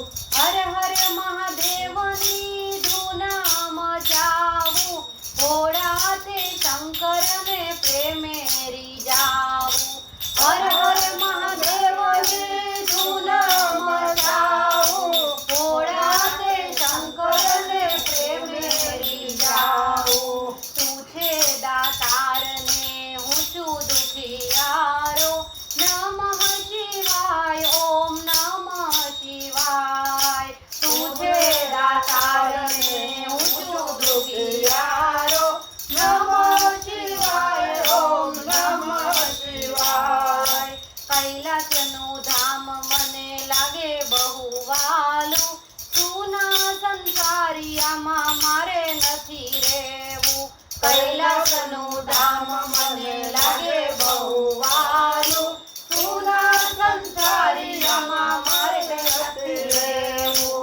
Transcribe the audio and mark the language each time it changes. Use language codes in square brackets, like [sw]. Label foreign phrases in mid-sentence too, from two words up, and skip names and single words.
[gu] હર હર મહાદેવની ધૂન મચાવું, ભોળા તે શંકર ને પ્રેમે રીઝાવું। હર હર મહાદેવની ધૂન મચાવું, ભોળા તે શંકર ને પ્રેમે રીઝાવું। તું છે દાતાર ને હું છું દુખિયારો, [sa] नमः शिवाय ओम नमः शिवाय। [gu] તું છે દાતાર ને હું છું દુખિયારો, [sa] नमः शिवाय ओम नमः शिवाय। [gu] કૈલાસનું ધામ મને લાગે બહુ વાલું, સૂના સંસારી આમાં મારે નથી રેવું। કૈલાસનું ધામ મને લાગે બહુ વાલું, સૂના સંસારી આમાં મારે નથી રેવું।